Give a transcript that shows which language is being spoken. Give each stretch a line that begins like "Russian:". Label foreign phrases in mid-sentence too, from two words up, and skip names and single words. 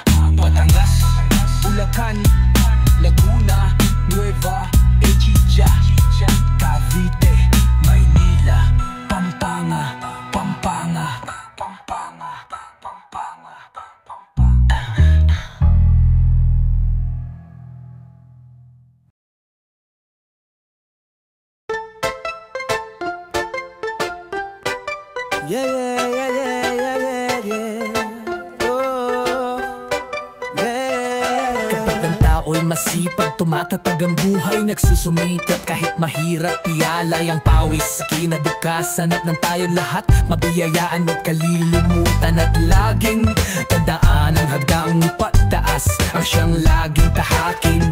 Filipino: Batangas, Bulacan, Laguna, Nueva, Ecija, Cavite, Maynila, Pampanga, Pampanga, Pampanga, Pampanga, Pampanga.
English: Yeah, yeah, yeah, yeah, yeah, yeah. Oh, yeah.
Filipino: Kapag ang tao'y masipag, tumatatag ang buhay, nagsusumikap kahit mahirap, ialay ang pawis sa kinabukasan. At nang tayong lahat mabiyayaan, huwag kalilimutan at laging tandaan ang hagdaang pagtaas ang siyang laging tahakin.